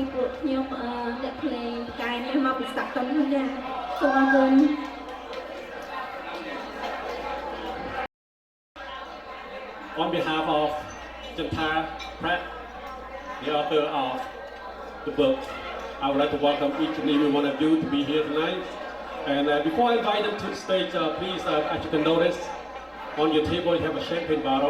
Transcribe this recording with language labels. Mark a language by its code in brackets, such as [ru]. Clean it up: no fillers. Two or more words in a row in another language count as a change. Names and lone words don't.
[km] ខ្ញុំអ្នកភ្លេងផ្កាយនេះមកពីស្តាក់តុនហ្នឹងចាសូមអរគុណ [en] On behalf of Chantha Pak, the author of the book, I would like to welcome each and every one of you to be here tonight. And before I invite them to the stage, please, as you can notice, on your table you have a champagne bottle.